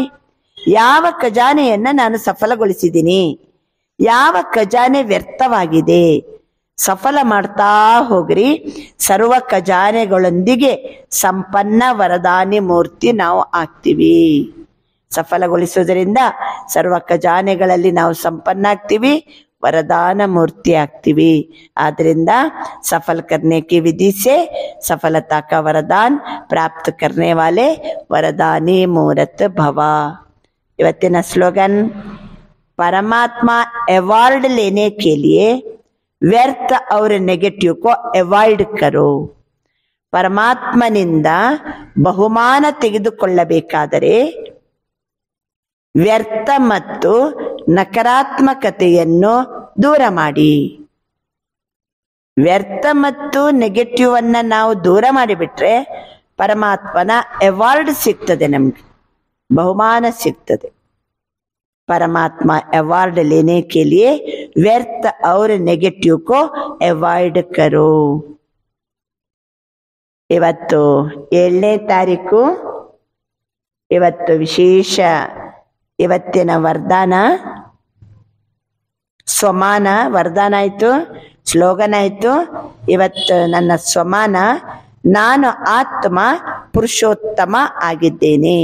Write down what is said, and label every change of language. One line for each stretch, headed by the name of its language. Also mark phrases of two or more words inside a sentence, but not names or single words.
Kannada: ಯಾವ ಖಜಾನೆಯನ್ನ ನಾನು ಸಫಲಗೊಳಿಸಿದ್ದೀನಿ, ಯಾವ ಖಜಾನೆ ವ್ಯರ್ಥವಾಗಿದೆ, ಸಫಲ ಮಾಡ್ತಾ ಹೋಗ್ರಿ. ಸರ್ವ ಖಜಾನೆಗಳೊಂದಿಗೆ ಸಂಪನ್ನ ವರದಾನಿ ಮೂರ್ತಿ ನಾವು ಆಗ್ತೀವಿ. ಸಫಲಗೊಳಿಸೋದ್ರಿಂದ ಸರ್ವ ಖಜಾನೆಗಳಲ್ಲಿ ನಾವು ಸಂಪನ್ನ ಆಗ್ತೀವಿ,
Hindi: वरदान मूर्ति ಆಗ್ತೀವಿ. ಆದ್ರಿಂದ सफल करने की विधि से सफलता का वरदान प्राप्त करने वाले वरदानी मूर्त भव. ಇವತ್ತಿನ स्लोगन, परमात्मा अवार्ड लेने के लिए व्यर्थ और नेगेटिव को अवॉइड करो.
Kannada: ಪರಮಾತ್ಮನಿಂದ ಬಹುಮಾನ ತೆಗೆದುಕೊಳ್ಳಬೇಕಾದರೆ ವ್ಯರ್ಥ ಮತ್ತು ನಕಾರಾತ್ಮಕತೆಯನ್ನು ದೂರ ಮಾಡಿ. ವ್ಯರ್ಥ ಮತ್ತು ನೆಗೆಟಿವ್ ಅನ್ನ ನಾವು ದೂರ ಮಾಡಿಬಿಟ್ರೆ ಪರಮಾತ್ಮನ ಅವಾರ್ಡ್ ಸಿಗ್ತದೆ, ನಮ್ಗೆ ಬಹುಮಾನ ಸಿಗ್ತದೆ.
Hindi: परमात्मा अवार्ड लेने के लिए व्यर्थ और नेगेटिव को अवॉइड करो।
Kannada: ಇವತ್ತು 7ನೇ ತಾರೀಕು, ಇವತ್ತು ವಿಶೇಷ ಇವತ್ತಿನ ವರದಾನ ಸ್ವಮಾನ ವರದಾನ ಆಯಿತು, ಸ್ಲೋಗನ್ ಆಯಿತು. ಇವತ್ತು ನನ್ನ ಸ್ವಮಾನ, ನಾನು ಆತ್ಮ ಪುರುಷೋತ್ತಮ ಆಗಿದ್ದೇನೆ.